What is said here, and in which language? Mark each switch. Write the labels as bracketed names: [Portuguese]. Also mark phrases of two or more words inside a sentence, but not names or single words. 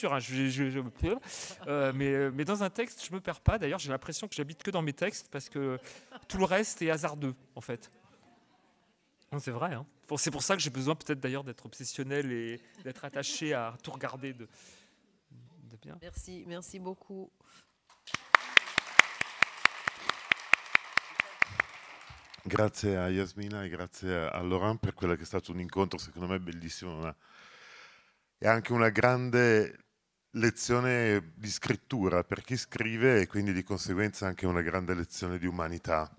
[French] Hein, mais dans un texte, je ne me perds pas. D'ailleurs, j'ai l'impression que j'habite que dans mes textes parce que tout le reste est hasardeux, en fait. C'est vrai. Hein. C'est pour ça que j'ai besoin peut-être d'ailleurs d'être obsessionnel et d'être attaché à tout regarder de bien. Merci beaucoup. [Italian] Grazie a Yasmina e grazie a Laurent per quello che è stato un incontro secondo me bellissimo, ma è anche una grande lezione di scrittura per chi scrive e quindi di conseguenza anche una grande lezione di umanità.